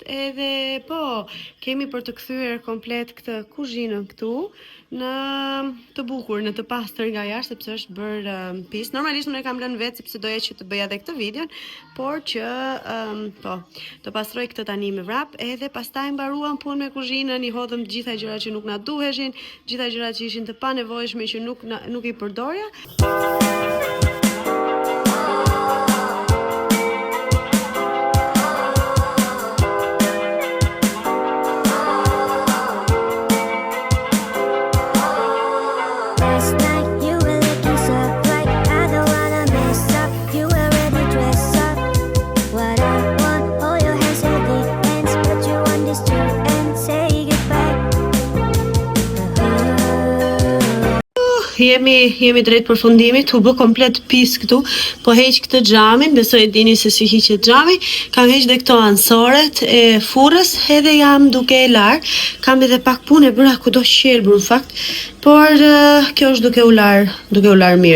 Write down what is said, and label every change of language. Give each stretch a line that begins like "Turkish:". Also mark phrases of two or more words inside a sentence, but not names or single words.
Albanian: Edhe po, kemi për të kthyer komplet këtë kuzhinën këtu në të bukur, në të pastër nga jashtë, sepse është bërë pis. Normalisht unë e kam lënë vetë sepse doja që të bëja edhe këtë videon, por që do pastroj këtë tani me vrap, edhe pastaj mbaruam punë me kuzhinën, i hodhëm të gjitha gjërat që nuk na duheshin, gjitha gjërat që ishin të panevojshme që nuk i përdorja.
English: Last night you were looking so bright, I don't wanna mess up. You were ready to dress up. What I want, hold your hands so deep and put you on this tree and say goodbye.
Albanian: Jemi drejt përfundimit, u bë komplet pis këtu, po heq këtë xhamin, besoj e dini se si hiqet xhami. Kam heq dhe këto ansoret e furrës, edhe jam duke e lar. Kam edhe pak punë e bëra kudo qelbur në fakt, por kjo është duke u lar mirë.